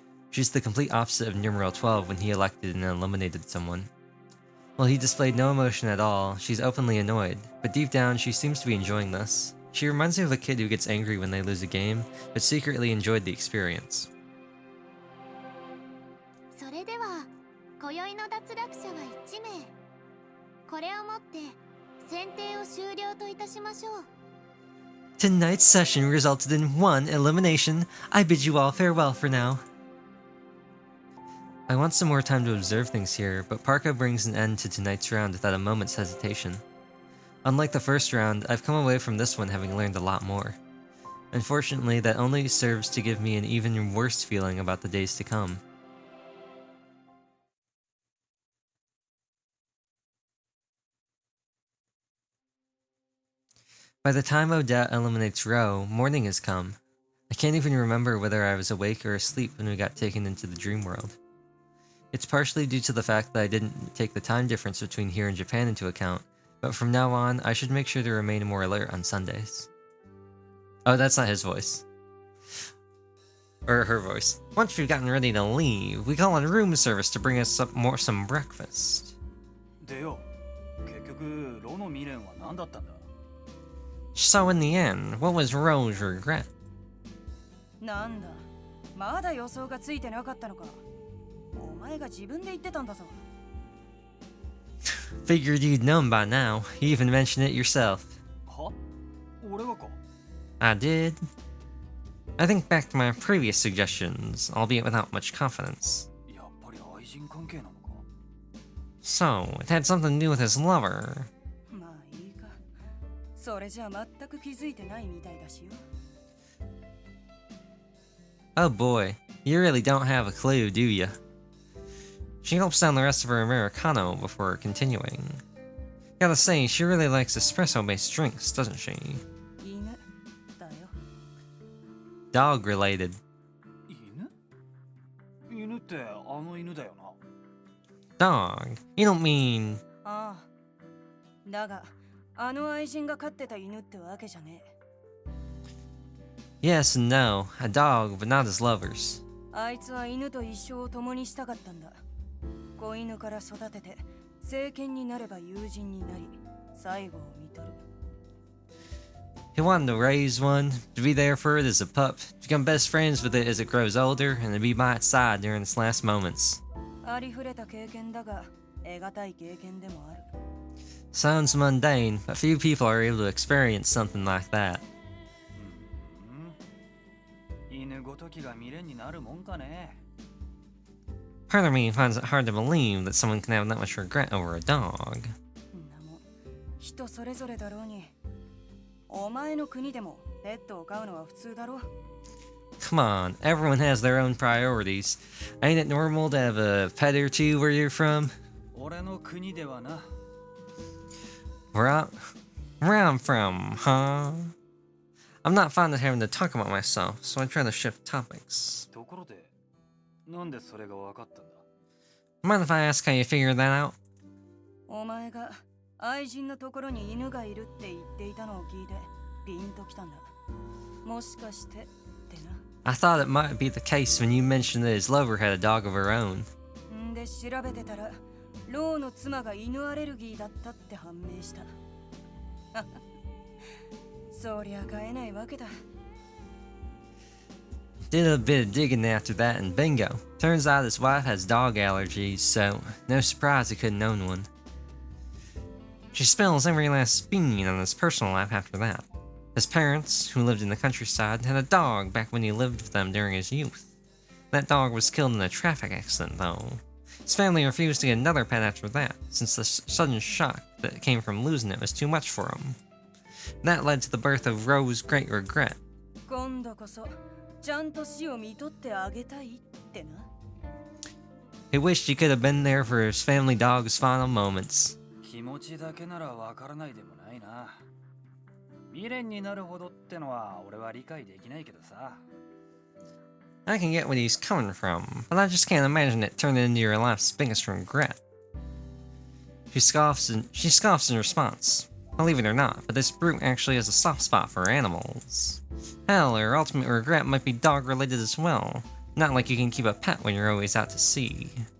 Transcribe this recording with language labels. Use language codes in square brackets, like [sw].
[en] She's the complete opposite of numeral 12 when he elected and eliminated someone. While he displayed no emotion at all, she's openly annoyed, but deep down she seems to be enjoying this. She reminds me of a kid who gets angry when they lose a game, but secretly enjoyed the experience. [ja] それでは今宵の脱落者は1名。これをもって選定を終了といたしましょう。 [en] Tonight's session resulted in 1 elimination. I bid you all farewell for now. I want some more time to observe things here, but Parka brings an end to tonight's round without a moment's hesitation. Unlike the first round, I've come away from this one having learned a lot more. Unfortunately, that only serves to give me an even worse feeling about the days to come. By the time Odette eliminates Ro, morning has come. I can't even remember whether I was awake or asleep when we got taken into the dream world. It's partially due to the fact that I didn't take the time difference between here and Japan into account, but from now on, I should make sure to remain more alert on Sundays. Oh, that's not his voice. Or her voice. Once we've gotten ready to leave, we call on room service to bring us some breakfast. [ja] でよ、結局ロの未練は何だったんだ? [en] So in the end, what was Ro's regret? [ja] なんだ、まだ予想がついてなかったのか。お前が自分で言ってたんだぞ。 [en] Figured you'd known by now. You even mentioned it yourself. [ja] は?俺がか? [en] I did. I think back to my previous suggestions, albeit without much confidence. [ja] やっぱり愛人関係なのか? [en] So, it had something to do with his lover. [ja] まあいいか。それじゃ全く気づいてないみたいだしよ。 [en] Oh boy, you really don't have a clue, do ya? She gulps down the rest of her Americano before continuing. Gotta say, she really likes espresso-based drinks, doesn't she? [ja] 犬だよ。 [en] Dog related. [ja] 犬?犬ってあの犬だよな。 [en] Dog? You don't mean... [ja] ああ。だが、あの愛人が飼ってた犬ってわけじゃねえ。 [en] Yes and no. A dog, but not as lovers. [ja] あいつは犬と一生を共にしたかったんだ。子犬から育てて、成犬になれば友人になり、最後を見とる。 [en] He wanted to raise one, to be there for it as a pup, to become best friends with it as it grows older, and to be by its side during its last moments. [ja] ありふれた経験だが、得難い経験でもある。 [en] Sounds mundane, but few people are able to experience something like that. [ja] 犬ごときが未練になるもんかね。 [en] Part of me finds it hard to believe that someone can have that much regret over a dog. [ja] なも、人それぞれだろうに。お前の国でもペットを飼うのは普通だろ。 [en] Come on, everyone has their own priorities. Ain't it normal to have a pet or two where you're from? [ja] 俺の国ではな。 [en] Where I'm from, huh? I'm not fond of having to talk about myself, so I try to shift topics. [ja] ところで、なんでそれが分かったんだ? [en] Mind if I ask how you figured that out? [ja] お前が愛人のところに犬がいるって言っていたのを聞いてピンときたんだ。もしかしてってな。 [en] I thought it might be the case when you mentioned that his lover had a dog of her own. [ja] んで調べてたら、ローの妻が犬アレルギーだったって判明した。そりゃ飼えないわけだ。 [en] Did a bit of digging after that and bingo. Turns out his wife has dog allergies, so no surprise he couldn't own one. She spills every last bean on his personal life after that. His parents, who lived in the countryside, had a dog back when he lived with them during his youth. That dog was killed in a traffic accident, though. His family refused to get another pet after that, since the sudden shock that came from losing it was too much for him. That led to the birth of Ro's great regret. [ja] 今度こそちゃんと死を見とってあげたいってな。 [en] He wished he could have been there for his family dog's final moments. [ja] 気持ちだけなら分からないでもないな。未練になるほどってのは俺は理解できないけどさ。 [en] I can get what he's coming from, but I just can't imagine it turning into your life's biggest regret. She scoffs in response. Believe it or not, but this brute actually has a soft spot for animals. Hell, her ultimate regret might be dog-related as well. Not like you can keep a pet when you're always out to sea.